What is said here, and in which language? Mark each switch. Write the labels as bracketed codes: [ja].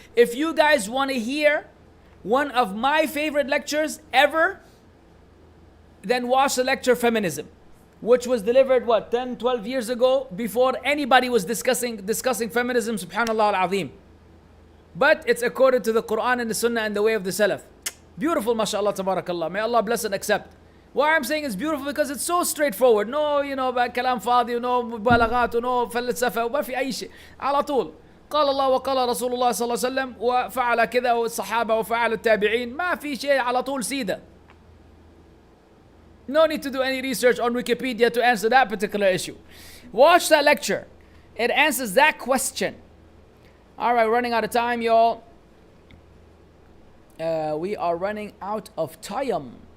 [en] If you guys want to hear one of my favorite lectures ever, then watch the lecture Feminism, which was delivered 10, 12 years ago, before anybody was discussing feminism, subhanallah al-azim. But it's according to the Quran and the Sunnah and the way of the Salaf. Beautiful, mashallah, tabarakallah. May Allah bless and accept. Why I'm saying it's beautiful because it's so straightforward. [ar] No, كلام فاضي, no مبالغات, no فلسفة, وما في أي شيء. على طول. قال الله وقال رسول الله صلى الله عليه وسلم وفعل كذا والصحابة وفعل التابعين. ما في شيء, على طول سيدة. [en] No need to do any research on Wikipedia to answer that particular issue. Watch that lecture. It answers that question. All right, running out of time, y'all. We are running out of time.